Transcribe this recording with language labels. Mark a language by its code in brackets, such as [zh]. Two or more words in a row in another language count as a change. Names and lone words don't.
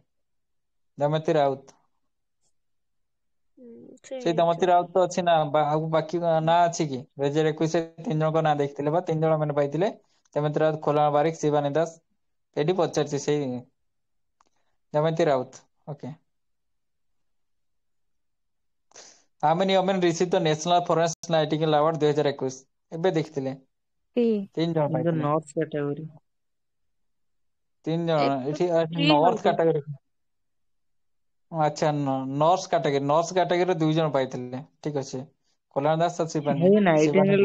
[or] ଦମୟନ୍ତୀ ରାଉତ। ସେ ସେଇ ଦମୟନ୍ତୀ ହେଇଥିବ। ରାଉତ ତ ଅଛି ନା ଆଉ ବାକି ନାଁ ଅଛି କି? 2021 ରେ 3 ଜଣଙ୍କ ନାଁ ଦେଖିଥିଲେ ବା 3 ଜଣ ମାନେ ପାଇଥିଲେ। ଦମୟନ୍ତୀ ରାଉତ, ଖୋଲଣା ବାରିକ, ଶିବାନୀ ଦାସ। ଏଇଠି ପଚାରିଛି ସେଇ ଦମୟନ୍ତୀ ରାଉତ। ଓକେ। [en] How many women received the National Florence Nightingale Award 2021? [or] ଏବେ ଦେଖିଥିଲେ। 3 ଜଣ [en] in the [or] ପାଇଥିଲେ। [en] north category. [or] 3 ଜଣ ଏଟା ଏଠି ଫ୍ରି ନର୍ଥ ବୋଧେ। କାଟାଗୋରୀ। ଆଚ୍ଛା ନର୍ସ କାଟାଗୋରୀରେ 2 ଜଣ ପାଇଥିଲେ। ଠିକ ଅଛି। କଲ୍ୟାଣ ଦାସ ଆଉ ଭାଇ ଶିବାନୀ